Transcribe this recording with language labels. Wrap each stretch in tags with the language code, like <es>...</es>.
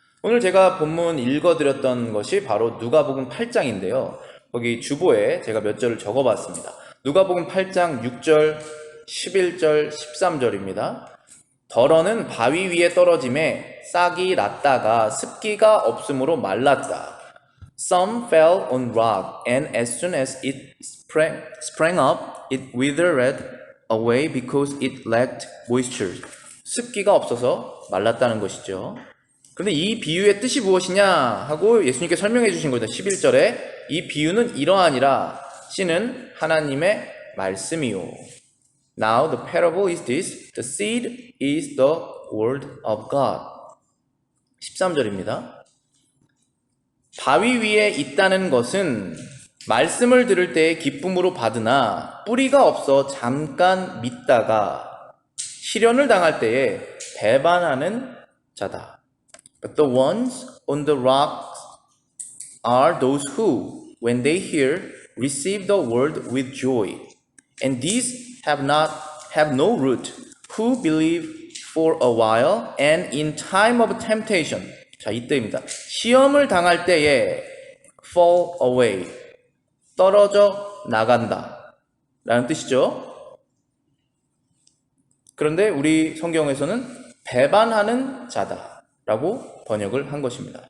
<ko>오늘 제가 본문 읽어드렸던 것이 바로 누가복음 8장인데요. 거기 주보에 제가 몇 절을 적어봤습니다. 누가복음 8장 6절, 11절, 13절입니다. 덜어는 바위 위에 떨어짐에 싹이 났다가 습기가 없으므로 말랐다.</ko> <en>Some fell on rock, and as soon as it sprang up, it withered away because it lacked moisture.</en> <ko>습기가 없어서 말랐다는 것이죠. 그런데 이 비유의 뜻이 무엇이냐 하고 예수님께 설명해 주신 거죠. 11절에 이 비유는 이러하니라. 씨는 하나님의 말씀이요.</ko> <en>Now the parable is this. The seed is the word of God.</en> <ko>13절입니다. 바위 위에 있다는 것은 말씀을 들을 때에 기쁨으로 받으나 뿌리가 없어 잠깐 믿다가 시련을 당할 때에 배반하는 자다.</ko> <en>But the ones on the rocks are those who, when they hear, receive the word with joy. And these have no root, who believe for a while, and in time of temptation.</en> <ko>자, 이때입니다. 시험을 당할 때에</ko> <en>fall away,</en> <ko>떨어져 나간다 라는 뜻이죠. 그런데 우리 성경에서는 배반하는 자다 라고 번역을 한 것입니다.</ko>